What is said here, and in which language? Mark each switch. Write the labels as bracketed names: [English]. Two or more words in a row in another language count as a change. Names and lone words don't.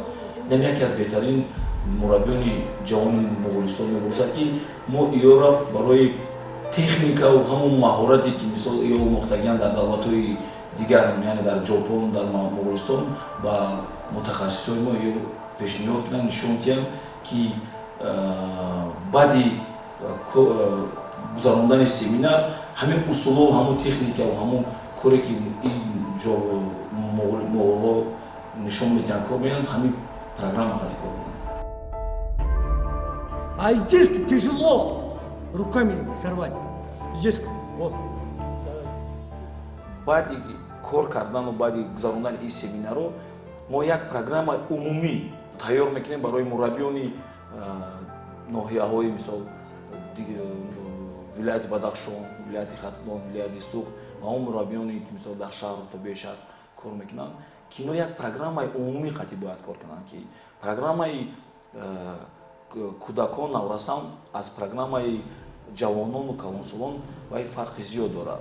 [Tajik] Нем яке аз беҳтарин мураббиёни ҷавони муғулистон мебошад ки мо иёро барои техникаву ҳамун маҳорате ки мисол ё омӯхтагианд дар давлатҳои дигар, яъне дар ҷопон, дар муғулистон ба мутахассисои мо ё пешниҳод кунанд, нишон диҳанд ки баъди гузарондани семинар ҳамин усулҳо, ҳамун техникаву ҳамун коре ки муғуло нишон медиҳанд кор менанд, ҳамин программа қатъӣ кор менанд. [Russian] А здесь тяжело руками сорвать. Здесь вот. [Tajik] баъди кор кардану баъди гузарондани ин семинаро мо як программаи умумӣ тайёр мекунем барои мураббиёни ноҳияҳои мисол вилояти Бадахшон, вилояти Хатлон, вилояти Суғ ва он мураббиёне ки мисол дар шаҳру то бешаҳр кор мекунанд ки ино як программаи умумӣ қатъӣ бояд кор кунанд ки программаи кӯдакон наврасан аз программаи ҷавонону калонсолон вай фарқи зиёд дорад.